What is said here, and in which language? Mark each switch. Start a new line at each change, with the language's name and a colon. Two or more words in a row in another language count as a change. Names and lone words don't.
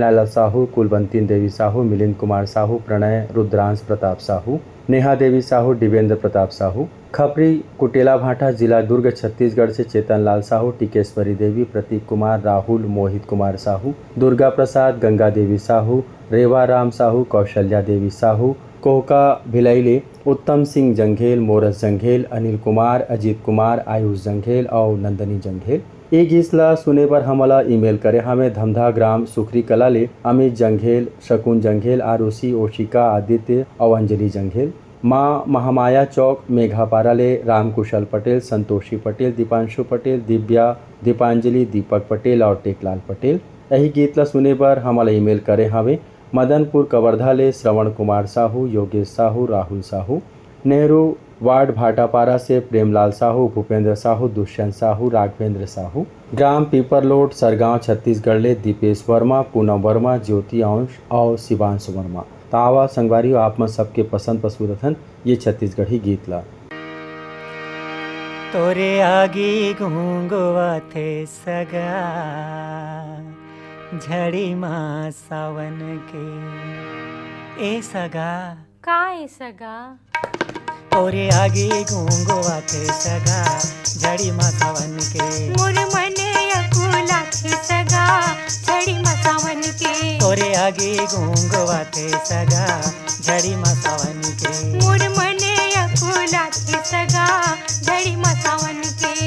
Chhattisgarhi: लाल साहू, कुलवंती देवी साहू, मिलिंद कुमार साहू, प्रणय रुद्रांश प्रताप साहू, नेहा देवी साहू, दिवेंद्र प्रताप साहू, खपरी कुटेला भाटा जिला दुर्ग छत्तीसगढ़ से चेतन लाल साहू, टिकेश्वरी देवी, प्रतीक कुमार, राहुल, मोहित कुमार साहू, दुर्गा प्रसाद, गंगा देवी साहू, रेवा राम साहू, कौशल्या देवी साहू, कोहका भिलैले, उत्तम सिंह जंघेल, मोरस जंघेल, अनिल कुमार, अजीत कुमार, आयुष जंघेल और नंदनी जंघेल। ये गीत ला सुने पर हमला ईमेल करे हमें धमधा ग्राम सुखरी कला ले अमित जंघेल, शकुन जंघेल, आरुषि, ओशिका, आदित्य और अंजलि जंघेल। माँ महामाया चौक मेघापारा ले रामकुशल पटेल, संतोषी पटेल, दीपांशु पटेल, दिव्या, दीपांजलि, दीपक पटेल और टेकलाल पटेल। यही गीत ला सुने पर हमला ईमेल करे हमें मदनपुर कवर्धा ले श्रवण कुमार साहू, योगेश साहू, राहुल साहू, नेहरू वार्ड भाटापारा से प्रेमलाल साहू, भूपेंद्र साहू, दुष्यंत साहू, राघवेंद्र साहू, ग्राम पीपरलोट सरगांव छत्तीसगढ़ ले दीपेश वर्मा, पूनम वर्मा, ज्योति अंश और शिवांश वर्मा। तावा संगवारी आप में सबके पसंद पसुरथन ये छत्तीसगढ़ी गीत ला। तोरे आगे घूंगवा थे सगा झड़ी माँ सावन के ए सगा का ए सगा तोरे आगे घूंगवा थे सगा झड़ी माँ सावन के मोर मने अकुला थे सगा झड़ी माँ सावन के तोरे आगे घूंगवा थे सगा झड़ी माँ सावन के मोर मने अकुला थे सगा झड़ी माँ सावन के